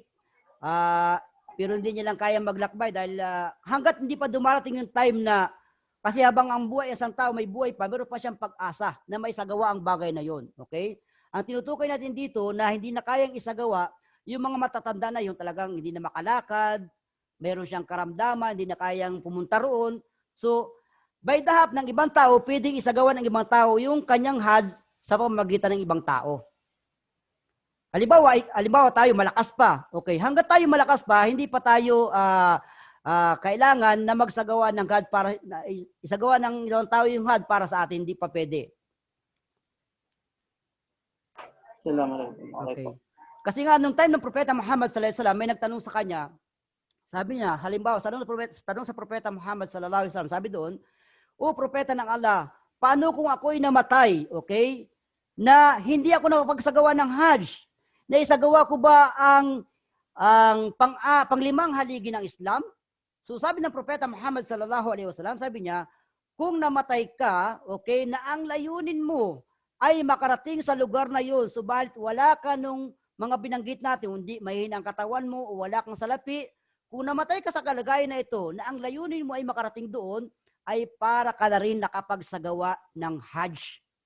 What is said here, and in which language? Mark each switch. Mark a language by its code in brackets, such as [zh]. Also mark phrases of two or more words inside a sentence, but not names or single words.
[tl] Pero hindi niya lang kayang maglakbay dahil hanggat hindi pa dumarating yung time na kasi habang ang buhay isang tao may buhay pa, meron pa siyang pag-asa na may isagawa ang bagay na yon, okay? Ang tinutukoy natin dito na hindi na kayang isagawa, yung mga matatanda na yung talagang hindi na makalakad, meron siyang karamdaman, hindi na kayang pumunta roon. So, [en] by the half [tl] ng ibang tao, pwedeng isagawa ng ibang tao yung kanyang Hajj sa pamamagitan ng ibang tao. Halimbawa tayo malakas pa. Okay, hangga't tayo malakas pa, hindi pa tayo kailangan na magsagawa ng Hajj para isagawa ng ibang tao yung Hajj para sa atin, hindi pa pwede. Assalamualaikum. Okay. Kasi nga nung time ng Propeta Muhammad [ar] صلى الله عليه وسلم, [tl] may nagtanong sa kanya. Sabi niya, halimbawa, tanong sa Propeta Muhammad [ar] صلى الله عليه وسلم, [tl] sabi doon, "O Propeta ng Allah, paano kung ako'y namatay, okay? Na hindi ako nakapagsagawa ng Hajj? Na isagawa ko ba ang panglimang haligi ng Islam?" So sabi ng Propeta Muhammad [ar] صلى الله عليه وسلم, [tl] sabi niya, kung namatay ka, okay, na ang layunin mo ay makarating sa lugar na yun, subalit wala ka nung mga binanggit natin, hindi mahina ang katawan mo o wala kang salapi, kung namatay ka sa kalagayan na ito, na ang layunin mo ay makarating doon, ay para ka na rin nakapagsagawa ng Hajj.